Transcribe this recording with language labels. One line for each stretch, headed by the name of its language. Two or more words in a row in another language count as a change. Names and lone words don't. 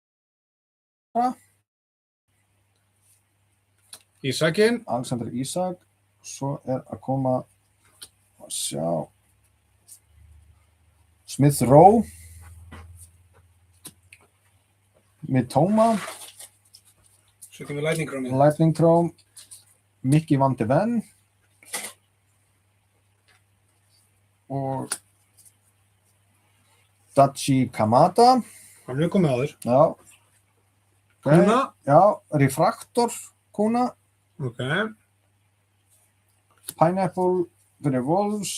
Icelandic: Ísakin. Alexander Isak. Svo er að koma að sjá Smith Rowe. Mitoma. Svo kemur Lightning Chrome. Lightning Chrome. Mickey van de Ven. Og Dachi Kamada. Hann er komið áður. Já. Kuna. Já, Refraktor Kuna. Pineapple fyrir Wolves.